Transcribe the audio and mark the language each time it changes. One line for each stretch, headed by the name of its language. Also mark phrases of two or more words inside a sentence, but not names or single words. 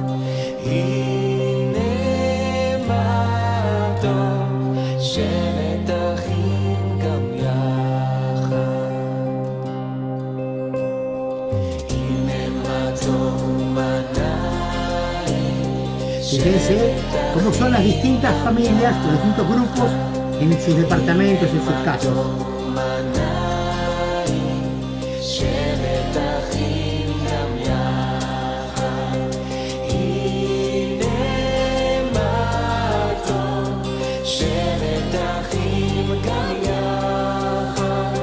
Hebrew: הנה מה טוב, שבת אחים גם יחד. הנה מה טוב ומה נעים,
Spanish: Fíjense cómo son las distintas familias, los distintos grupos en sus departamentos, en sus casas.
Hebrew: ומה נעים, שבת אחים גם יחד. הנה מה טוב, שבת אחים גם יחד.